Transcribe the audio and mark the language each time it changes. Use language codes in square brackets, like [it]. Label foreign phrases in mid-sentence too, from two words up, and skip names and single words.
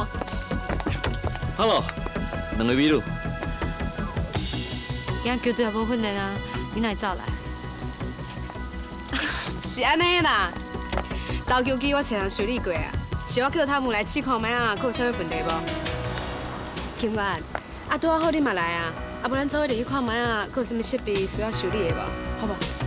[nan] Hello， 两位美女。今仔球队也无训练啊，你哪会走来？是安尼啦，投球机我找人修理过啊，是我叫他们来试看卖啊，佫有啥物问题无？金冠， 啊，拄好你嘛来啊，啊，不然做伙入去看卖啊，佫有啥物设备需要修理的无？好不？